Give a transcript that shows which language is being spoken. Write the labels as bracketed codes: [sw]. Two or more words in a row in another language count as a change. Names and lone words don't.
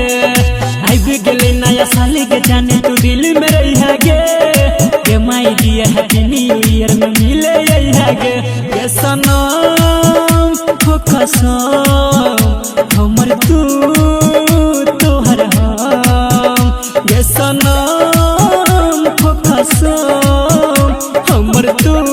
[mai] आई भी गले नया साल के जाने तू दिल में रही गे [en] my dear happy new year [mai] में मिले गे। सनम हो कसम हमर तू तोहर हम गे सनम हो कसम हमर तू